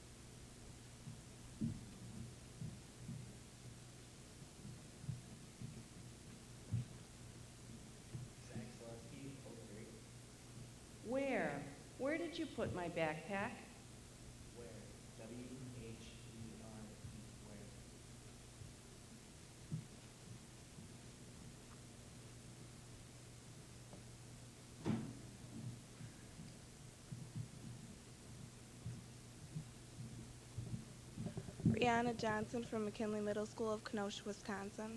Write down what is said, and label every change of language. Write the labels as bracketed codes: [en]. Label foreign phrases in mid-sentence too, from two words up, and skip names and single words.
[en] Where? Where did you put my backpack? Where? W-H-E-R-E. Where? Brianna Johnson from McKinley Middle School of Kenosha, Wisconsin.